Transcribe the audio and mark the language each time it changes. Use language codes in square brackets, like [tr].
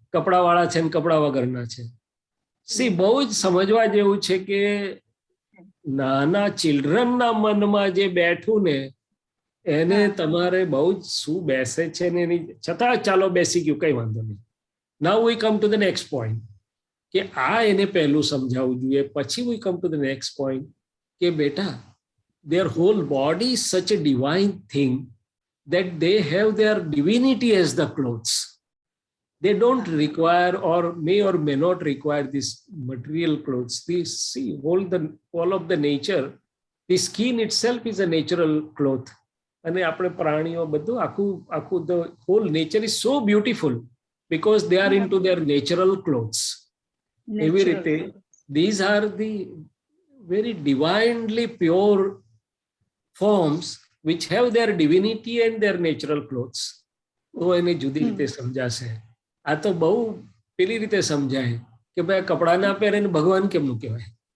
[gu] કપડાવાળા છે ને કપડા વગરના છે. સી, બહુ જ સમજવા જેવું છે કે નાના ચિલ્ડ્રનના મનમાં જે બેઠું ને એને તમારે બહુ જ શું બેસે છે ને એની છતાં ચાલો બેસી ગયું, કઈ વાંધો નહીં. [en] now we come to the next point [gu] કે આ એને પહેલું સમજાવવું જોઈએ. [en] પછી we come to the next point [gu] કે બેટા, [en] their whole body is such a divine thing that they have their divinity as the clothes. They don't require or may not require these material clothes. This, see, all of the nature, the skin itself is a natural cloth. [gu] અને આપણે પ્રાણીઓ બધું આખું [en] the whole nature is so beautiful because they are into their natural clothes. [gu] એવી રીતે [en] these are the very divinely pure forms which have their divinity and their natural clothes. [gu] તો એને જુદી રીતે સમજાશે. આ તો બહુ પેલી રીતે સમજાય કે ભાઈ કપડા ના પહેરે ને ભગવાન કેમનું કહેવાય?